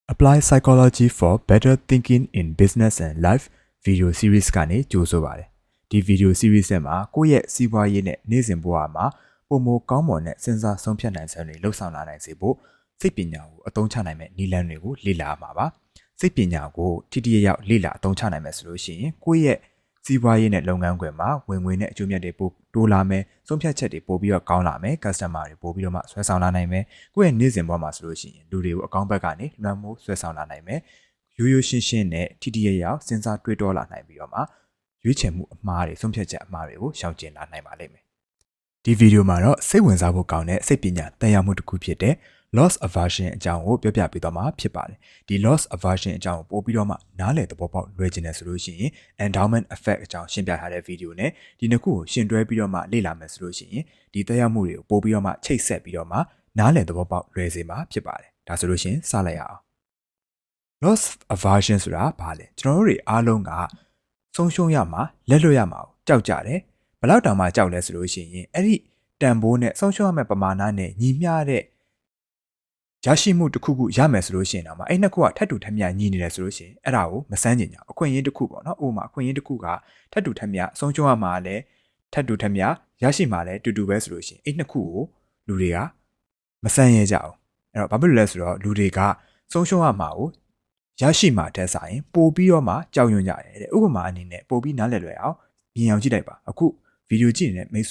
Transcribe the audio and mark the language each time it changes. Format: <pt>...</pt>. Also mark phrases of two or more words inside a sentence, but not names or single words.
<my>Apply Psychology for Better Thinking in Business and Life Video Series ကနေကြိုဆိုပါရစေ။ဒီ Video Series မှာကိုယ့်ရဲ့စီးပွားရေးနဲ့နေ့စဉ်ဘဝမှာပုံမကောင်းမွန်တဲ့စဉ်းစားဆုံးဖြတ်နိုင်စွမ်းတွေလှုပ်ဆောင်လာနိုင်စေဖို့စိတ်ပညာကိုအသုံးချနိုင်မဲ့နည်းလမ်းတွေကိုလေ့လာမှာပါ။စိတ်ပညာ ကိုထိထိရောက်လေ့လာအသုံးချနိုင်မယ်ဆိုလို့ရှိရင်ကိုယ့်ရဲ့စီးပွားရေးနဲ့လုပ်ငန်းခွင်မှာဝင်ငွေနဲ့အကျိုးမြတ်တွေပိုတိုးလာမယ်ဆုံးဖြတ်ချက်တွေပိုပြီးတော့ကောင်းလာမယ် customer တွေပိုပြီးတော့မှဆွဲဆောင်လာနိုင်မယ်ကိုယ့်ရဲ့နေ့ စဉ်ဘဝမှာဆိုလို့ရှိရင်လူတွေကိုအကောင့်ဘက်ကနေလွှမ်းမိုးဆွဲဆောင်လာနိုင်မယ်ရိုးရိုးရှင်းရှင်းနဲ့ထိထိရောက်စဉ်းစားတွေးတောလာနိုင်ပြီးတော့မှရွေးချယ်မှုအမှားတွေ ဆုံးဖြတ်ချက်အမှားတွေကိုရှောင်ကျဉ်လာနိုင်ပါလိမ့်မယ်ဒီဗီဒီယိုမှာတော့စိတ်ဝင်စားဖို့ကောင်းတဲ့စိတ်ပညာတန်ရာမှုတစ်ခုဖြစ်တဲ့</my> <en>loss aversion</en> <my>အကြောင်းကိုပြောပြပေးသွားမှာဖြစ်ပါတယ်ဒီ</my> <en>loss aversion</en> <my>အကြောင်းကိုပို့ပြီးတော့မှနားလည်သဘောပေါက်လွယ်ကျင်တယ်ဆိုလို့ရှိရင်</my> <en>endowment effect</en> <my>အကြောင်းရှင်းပြထားတဲ့ဗီဒီယိုနဲ့ဒီနှစ်ခုကိုရှင်းတွဲပြီးတော့မှလေ့လာမယ်ဆိုလို့ရှိရင်ဒီတန်ရာမှုတွေကိုပို့ပြီးတော့မှချိတ်ဆက်ပြီးတော့မှနားလည်သဘောပေါက်လွယ်စေမှာဖြစ်ပါတယ်ဒါဆိုလို့ရှိရင်စလိုက်ရအောင်</my> <en>loss aversion</en> <my>ဆိုတာဘာလဲကျွန်တော်တို့တွေအားလုံးကဆုံးရှုံးရမှာလက်လွတ်ရမှာကြောက်ကြတယ်ဘယ်လောက်တောင်မှကြောက်လဲဆိုလို့ရှိရင်အဲ့ဒီတန်ဖိုးနဲ့ဆုံးရှုံးရ မယ့်ပမာဏနဲ့ညီမျှတဲ့ရရှိမှုတစ်ခုခုရမယ်ဆိုလို့ရှိရင်တော့အဲ့နှစ်ခုကထပ်တူထပ်မျှညီနေတယ်ဆိုလို့ရှိရင်အဲ့ဒါကိုမစမ်းကျင်ကြအခွင့်အရေးတစ်ခုပေါ့နော်ဥပမာအခွင့်အရေးတစ်ခုကထပ်တူထပ်မျှဆုံးရှုံးရမှာလည်းထပ်တူထပ်မျှရရှိမှာလည်းတူတူပဲဆိုလို့ရှိရင်အဲ့နှစ်ခုကိုလူတွေကမစမ်းရဲကြအောင်အဲ့တော့ဘာဖြစ်လို့လဲဆိုတော့လူတွေကဆုံးရှုံးရမှာကိုရရှိမှာတဲ့ဆိုင်ပို့ပြီးတော့မှကြောက်ရွံ့ကြတယ်တဲ့ဥပမာအနေနဲ့ပို့ပြီးနားလည်လွယ်အောင်မြင်အောင်ကြည့်လိုက်ပါအခုဗီဒီယိုကြည့်နေတဲ့မိတ်</my>